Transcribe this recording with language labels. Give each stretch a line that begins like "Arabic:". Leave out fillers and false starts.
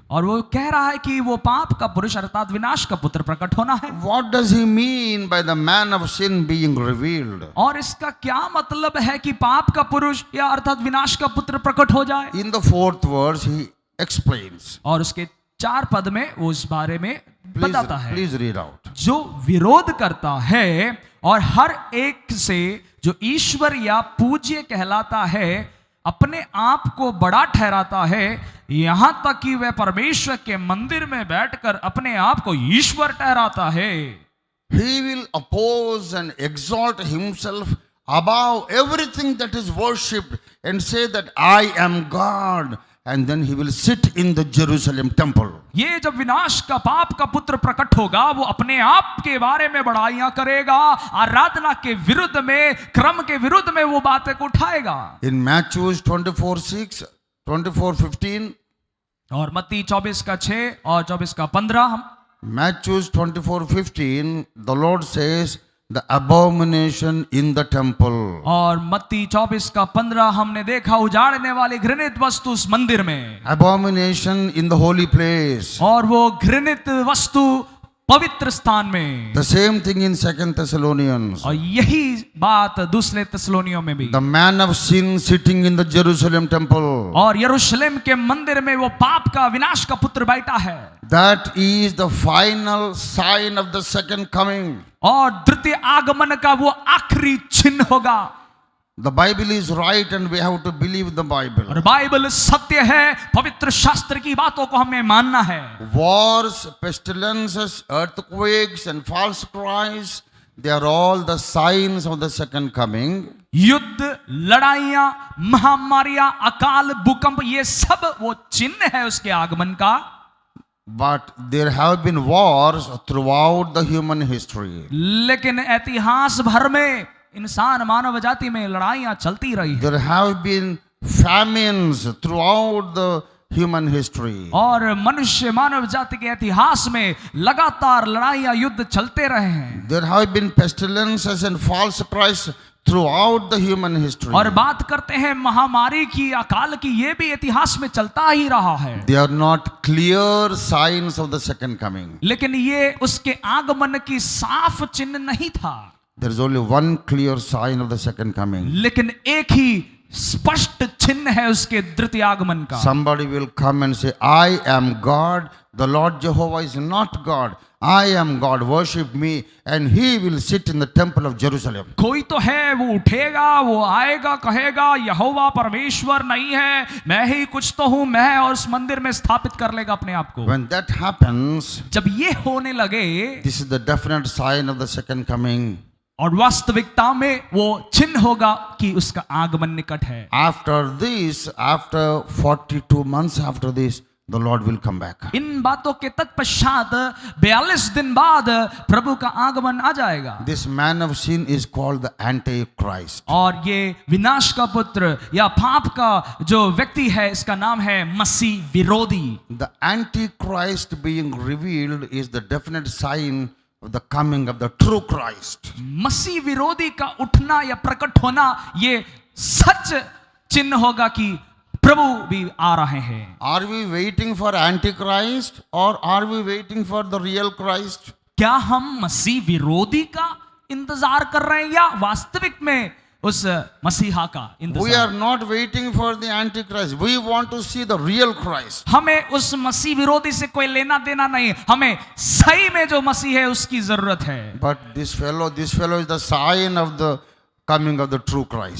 Hindi: और वो कह रहा है कि वो पाप का पुरुष अर्थात विनाश का पुत्र प्रकट होना है।
English: What does he mean by the man of sin being revealed?
Hindi: और इसका क्या मतलब है कि पाप का पुरुष या अर्थात विनाश का पुत्र प्रकट हो जाए?
English: In the 4th verse, he explains.
Hindi: और उसके 4 पद में वो इस बारे में बताता है।
English: Please read out.
Hindi: जो विरोध करता है और हर एक से जो ईश्वर या पूज्य कहलाता है अपने आप को बड़ा ठहराता है, यहां तक कि वह परमेश्वर के मंदिर में बैठकर अपने आप को ईश्वर ठहराता है।
English: He will oppose and exalt himself above everything that is worshipped and say that I am God, and then he will sit in the Jerusalem temple.
Hindi: ये जब विनाश का पाप का पुत्र प्रकट होगा वो अपने आप के बारे में बड़ाइयां करेगा, आराधना के विरुद्ध में, क्रम के विरुद्ध में वो बातें को उठाएगा।
English: In Matthew 24:6, 24:15,
Hindi: और मत्ती 24 का 6 और 24 का 15 हम
English: Matthew 24:15, the Lord says the abomination in the temple.
Hindi: और मत्ती 24 का 15 हमने देखा उजाड़ने वाली घृणित वस्तु उस मंदिर में,
English: Abomination in the holy place.
Hindi: और वो घृणित वस्तु पवित्र स्थान में।
English: The same thing in 2 Thessalonians.
Hindi: और यही बात दूसरे तेसलोनियों में भी।
English: The man of sin sitting in the Jerusalem temple.
Hindi: और यरूशलेम के मंदिर में वो पाप का विनाश का पुत्र बैठा है।
English: That is the final sign of the second coming.
Hindi: और द्वितीय आगमन का वो आखिरी चिन्ह होगा।
English: The Bible is right and we have to believe the Bible.
Hindi: और बाइबल सत्य है, पवित्र शास्त्र की बातों को हमें मानना है।
English: Wars, pestilences, earthquakes and false cries, they are all the signs of the second coming.
Hindi: युद्ध, लड़ाइयां, महामारियां, अकाल, भूकंप, ये सब वो चिन्ह है उसके आगमन का।
English: But there have been wars throughout the human history.
Hindi: लेकिन इतिहास भर में इंसान मानव जाति में लड़ाइयां चलती रही है।
English: There have been famines throughout the human history.
Hindi: और मनुष्य मानव जाति के इतिहास में लगातार लड़ाइयां युद्ध चलते रहे हैं।
English: There have been pestilences and false Christ throughout the human history.
Hindi: और बात करते हैं महामारी की, अकाल की, ये भी इतिहास में चलता ही रहा है।
English: They are not clear signs of the second coming.
Hindi: लेकिन ये उसके आगमन की साफ चिन्ह नहीं था।
English: There is only one clear sign of the second coming.
Hindi: लेकिन एक ही स्पष्ट चिन्ह है उसके द्वितीय आगमन का।
English: Somebody will come and say, I am God, the Lord Jehovah is not God. I am God, worship me, and he will sit in the temple of Jerusalem.
Hindi: कोई तो है, वो उठेगा, वो आएगा, कहेगा यहोवा परमेश्वर नहीं है, मैं ही कुछ तो हूं, मैं और उस मंदिर में स्थापित कर लेगा अपने आप को।
English: When that happens,
Hindi: जब ये होने लगे,
English: this is the definite sign of the second coming.
Hindi: और वास्तविकता में वो चिन्ह होगा कि उसका आगमन निकट है।
English: After this, after 42 months after this, the Lord will come back.
Hindi: इन बातों के तत्पश्चात 42 दिन बाद प्रभु का आगमन आ जाएगा।
English: This man of sin is called the Antichrist.
Hindi: और ये विनाश का पुत्र या पाप का जो व्यक्ति है इसका नाम है मसीह विरोधी।
English: The Antichrist being revealed is the definite sign of the coming of the true Christ.
Hindi: मसीह विरोधी का उठना या प्रकट होना ये सच चिन्ह होगा कि प्रभु भी आ रहे हैं।
English: Are we waiting for Antichrist or are we waiting for the real Christ?
Hindi: क्या हम मसीह विरोधी का इंतजार कर रहे हैं या वास्तविक में उस मसीहा का
English: We
Hindi: इंतजार?
English: are not waiting for the Antichrist. We want to see the real Christ.
Hindi: हमें उस मसीह विरोधी से कोई लेना देना नहीं, हमें सही में जो मसीह है उसकी जरूरत है।
English: But this fellow is the sign of the coming of the true Christ.